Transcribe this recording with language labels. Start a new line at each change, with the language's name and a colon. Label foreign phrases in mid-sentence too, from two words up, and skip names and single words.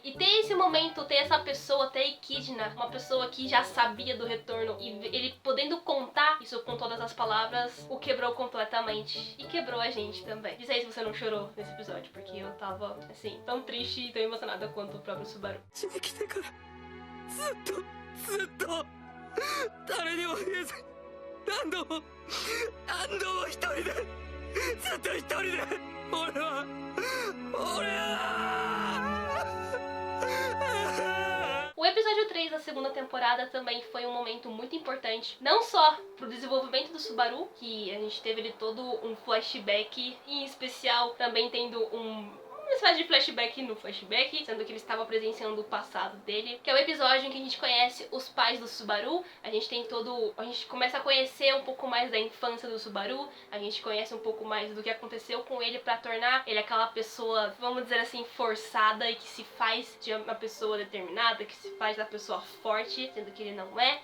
Portuguese: E ter esse momento, ter essa pessoa, ter Echidna, uma pessoa que já sabia do retorno, e ele podendo contar isso com todas as palavras, o quebrou completamente. E quebrou a gente também. Diz aí se você não chorou nesse episódio, porque eu tava, assim, tão triste e tão emocionada quanto o próprio Subaru.
Japanese: ずっと誰にも言えず何度も一人でずっと一人で俺は
Portuguese: O episódio 3 da segunda temporada também foi um momento muito importante, não só pro desenvolvimento do Subaru, que a gente teve ali todo um flashback, e em especial também tendo uma espécie de flashback no flashback, sendo que ele estava presenciando o passado dele, que é o episódio em que a gente conhece os pais do Subaru, a gente começa a conhecer um pouco mais da infância do Subaru, a gente conhece um pouco mais do que aconteceu com ele pra tornar ele aquela pessoa, vamos dizer assim, forçada e que se faz de uma pessoa determinada, que se faz da pessoa forte, sendo que ele não é.